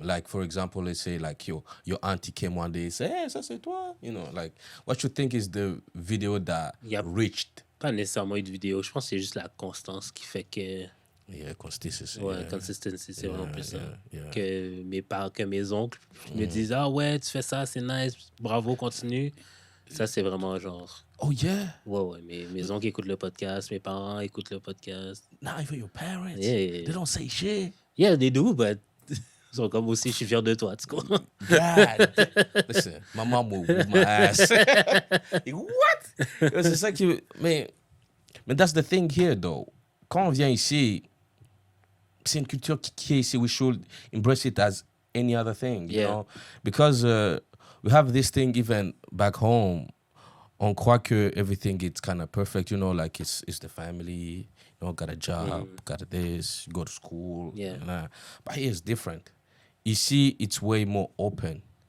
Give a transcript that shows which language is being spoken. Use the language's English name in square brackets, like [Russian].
[English] Like for example, let's say like your auntie came one day and said, "Hey, [French] ça c'est toi," [English] you know, like what you think is the video that reached? [French] Pas nécessairement une vidéo, je pense que c'est juste la constance qui fait que [English] Yeah, consistency. [French] Ouais, [English] Yeah. [French] consistency, c'est vraiment plus ça. [English] Yeah. [French] Que mes oncles me disent ah ouais, tu fais ça, c'est nice, bravo, continue. Ça, c'est vraiment genre. [English] Oh yeah. [French] Ouais, mes oncles écoutent le podcast, mes parents écoutent le podcast. [English] Not even your parents. Yeah. They don't say shit. Yeah, they do, but [French] ils sont comme aussi, je suis fier de toi, tu comprends? [English] God. Listen, my mom will whip my ass. What? [French] C'est ça qui. [English] Mais that's the thing here, though. [French] Quand on vient ici, c'est une culture qui est ici. [English] We should embrace it as any other thing, you know? Because we have this thing even back home. [French] On croit que [English] everything is kind of perfect, you know, like it's the family, you know, got a job, got this, go to school. Yeah. But here it's different. Ici, it's way more open.